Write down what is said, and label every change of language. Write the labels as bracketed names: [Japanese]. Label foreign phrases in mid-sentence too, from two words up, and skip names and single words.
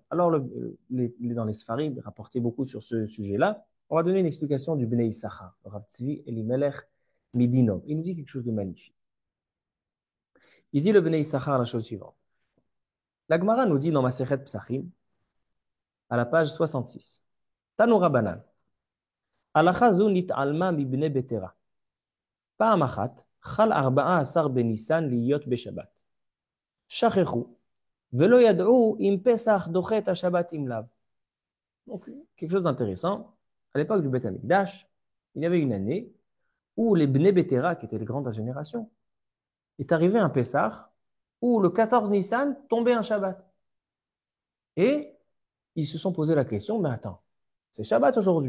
[French] Alors, dans les Sfarim, rapporté beaucoup sur ce sujet-là, on va donner une explication du Bnei Issachar, le Rav Tzvi Elimelech Midinov. Il nous dit quelque chose de magnifique. Il dit le Bnei Issachar la chose suivante. La Gemara nous dit dans Masechet Psachim, à la page 66. [Hebrew] תנו רבנן. הלכה זו נתעלמה מבני בתירה. פעם אחת חל 14 בניסן להיות בשבת. שכחו, ולא ידעו אם פסח דוחה את השבת אם לאו. [French] Donc, quelque chose d'intéressant. À l'époque du Beth Amikdash, il y avait une année où les Bnei Betera, qui étaient les grandes de la génération, est arrivé un Pessah où le 14 Nissan tombait un Shabbat. Et ils se sont posé la question, mais attends, c'est Shabbat aujourd'hui.